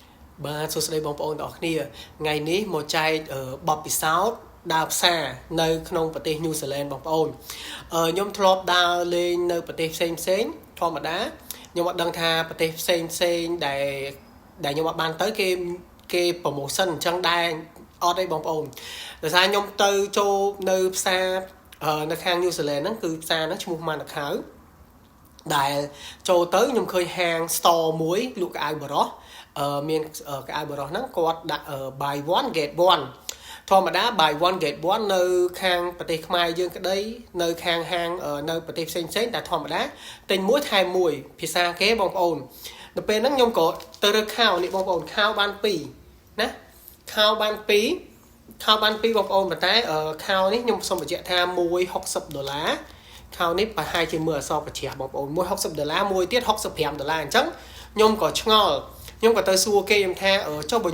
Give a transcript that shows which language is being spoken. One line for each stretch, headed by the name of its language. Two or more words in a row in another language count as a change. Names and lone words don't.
Khmer: បាទសួស្តីបងប្អូនទាំងអស់គ្នាថ្ងៃនេះមកចែកបទពិសោធន៍ដើរផ្សារនៅក្នុងប្រទេសញូហ្សេឡង់បងប្អូនខ្ញុំធ្លាប់ដើរលេងនៅប្រទេសផ្សេងធម្មតាខ្ញុំអត់ដឹងថាប្រទេសផ្សេងដែលខ្ញុំអត់បានទៅគេប្រូម៉ូសិនអញ្ចឹងដែរអត់ទេបងប្អូនដោយសារខ្ញុំទៅចូលនៅផ្សារនៅខាងញូហ្សេឡង់ហ្នឹងគឺផ្សារហ្នឹងឈ្មោះម៉ាណាខៅដែលចូលទៅខ្ញុំឃើញ ហាង store មួយលក់កៅអៅបរោះមានកៅអៅបរោះហ្នឹងគាត់ដាក់
English: buy one get one
Khmer: ធម្មតា
English: buy one get one
Khmer: នៅខាងប្រទេសខ្មែរយើងក្តីនៅខាងហាងនៅប្រទេសផ្សេងតែធម្មតាទិញមួយថែមមួយភាសាគេបងប្អូនដល់ពេលហ្នឹងខ្ញុំក៏ទៅរើខោនេះ បងប្អូនខោបាន2ណាខោបាន2បងប្អូនប៉ុន្តែខោនេះខ្ញុំសូមបញ្ជាក់ថា$160ខោនេះប្រហែលជាមើលអក្សរបញ្ជាបងប្អូន$160មួយទៀត$65អញ្ចឹងខ្ញុំក៏ឆ្ងល់ខ្ញុំក៏ទៅសួរគេខ្ញុំថាចុះបើ